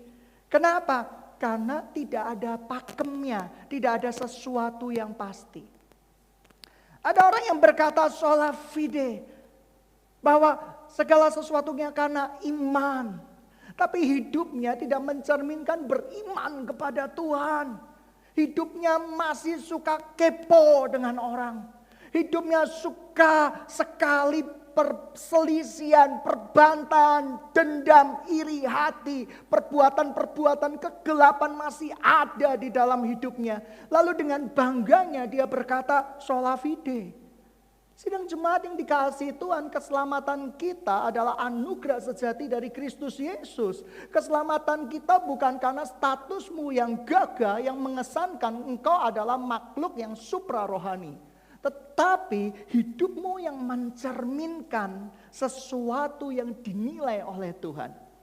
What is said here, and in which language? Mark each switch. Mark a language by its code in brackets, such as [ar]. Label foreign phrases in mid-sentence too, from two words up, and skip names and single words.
[id] Kenapa? Karena tidak ada pakemnya, tidak ada sesuatu yang pasti. Ada orang yang berkata [la] sola fide, [id] bahwa segala sesuatunya karena iman. Tapi hidupnya tidak mencerminkan beriman kepada Tuhan. Hidupnya masih suka kepo dengan orang. Hidupnya suka sekali perselisihan, perbantahan, dendam, iri hati, perbuatan-perbuatan kegelapan masih ada di dalam hidupnya. Lalu dengan bangganya dia berkata, [la] sola fide. [id] Sidang jemaat yang dikasihi Tuhan, keselamatan kita adalah anugerah sejati dari Kristus Yesus. Keselamatan kita bukan karena statusmu yang gagah, yang mengesankan engkau adalah makhluk yang suprarohani. Tetapi hidupmu yang mencerminkan sesuatu yang dinilai oleh Tuhan.